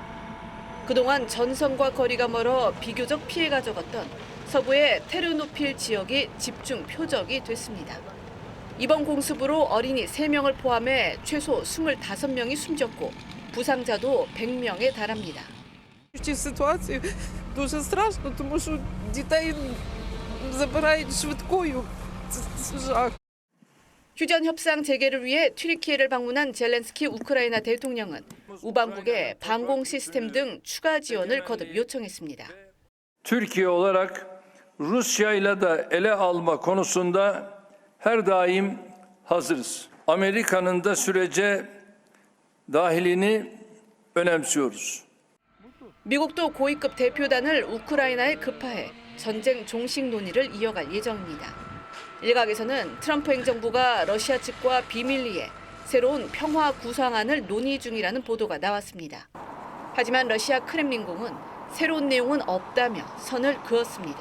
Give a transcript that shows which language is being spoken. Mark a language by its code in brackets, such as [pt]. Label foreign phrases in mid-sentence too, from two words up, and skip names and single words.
[ko] 그동안 전선과 거리가 멀어 비교적 피해가 적었던 서부의 테르노필 지역이 집중 표적이 됐습니다. 이번 공습으로 어린이 3명을 포함해 최소 25명이 숨졌고 부상자도 100명에 달합니다. [uk] В цій ситуації дуже страшно, тому що дітей забирають швидкою. Це жах. [ko] 휴전 협상 재개를 위해 튀르키예를 방문한 젤렌스키 우크라이나 대통령은 우방국에 방공 시스템 등 추가 지원을 거듭 요청했습니다. [tr] Türkiye olarak Rusya ile de ele alma konusunda her daim hazırız. Amerika'nın da sürece dahilini önemsiyoruz. [ko] 미국도 고위급 대표단을 우크라이나에 급파해 전쟁 종식 논의를 이어갈 예정입니다. 일각에서는 트럼프 행정부가 러시아 측과 비밀리에 새로운 평화 구상안을 논의 중이라는 보도가 나왔습니다. 하지만 러시아 크렘린궁은 새로운 내용은 없다며 선을 그었습니다.